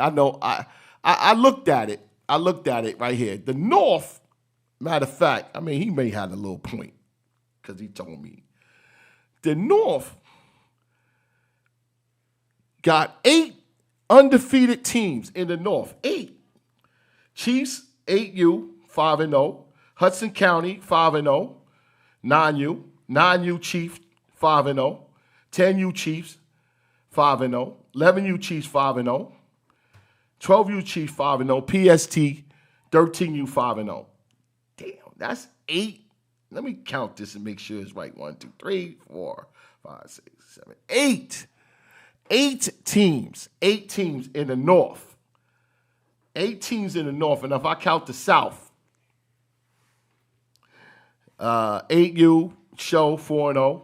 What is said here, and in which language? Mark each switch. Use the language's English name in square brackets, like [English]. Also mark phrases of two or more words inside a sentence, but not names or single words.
[English] I know. I looked at it. I looked at it right here. The North, matter of fact, he may have a little point. because he told me. The North got 8 undefeated teams in the North. 8. Chiefs, 8U, 5-0. Hudson County, 5-0. 9U. 9U Chiefs, 5-0. 10U Chiefs, 5-0. 11U Chiefs, 5-0. 12U Chiefs, 5-0. PST, 13U, 5-0. Damn, that's 8. Let me count this and make sure it's right. 1, 2, 3, 4, 5, 6, 7, 8. 8 teams. 8 teams in the North. 8 teams in the North. And if I count the South, 8U, Show, 4-0.